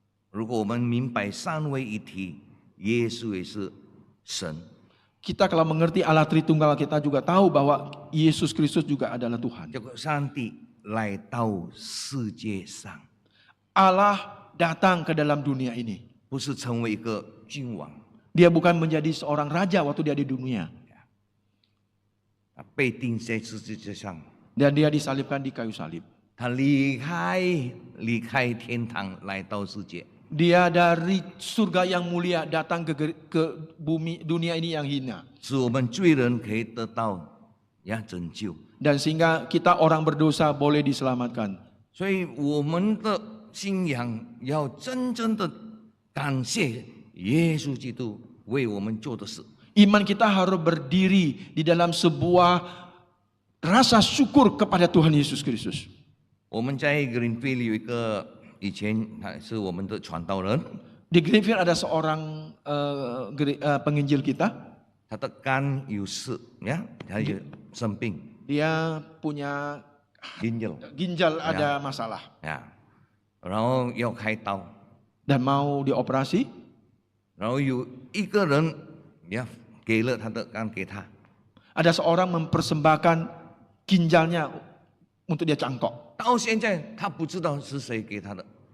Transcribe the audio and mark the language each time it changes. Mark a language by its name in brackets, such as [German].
[Chinese] 如果我们明白三位一体，耶稣也是神， [Indonesian] Kita kalau mengerti Allah Tritunggal, kita juga tahu bahwa Yesus Kristus juga adalah Tuhan. [Chinese] 结果上帝来到世界上， [Indonesian] Allah datang ke dalam dunia ini. [Chinese] 不是成为一个君王， [Indonesian] Dia bukan menjadi seorang raja waktu dia di dunia. [Chinese] 他被钉在十字架上， [Indonesian] Dan dia disalibkan di kayu salib. [Chinese] 他离开天堂来到世界。 [Indonesian] Dia dari surga yang mulia datang ke bumi dunia ini yang hina. [Chinese] 使我们罪人可以得到拯救。 [Indonesian] Dan sehingga kita orang berdosa boleh diselamatkan. [Chinese] 所以我们的信仰要真正的感谢耶稣基督为我们做的事。 [Indonesian] Iman kita harus berdiri di dalam sebuah rasa syukur kepada Tuhan Yesus Kristus. [Chinese] 我们在 Greenfield 有一个以前他是我们的传道人， [Indonesian] Di Greenfield ada seorang penginjil kita. [Chinese] 他的肝有事他有生病， [Indonesian] Dia punya ginjal ada masalah [Chinese] 然后要开刀， [Indonesian] dan mau dioperasi. [Chinese] 然后有一个人给了他的肝给他， [Indonesian] Ada seorang mempersembahkan ginjalnya untuk dia cangkok. [Chinese] 到现在他不知道是谁给他的，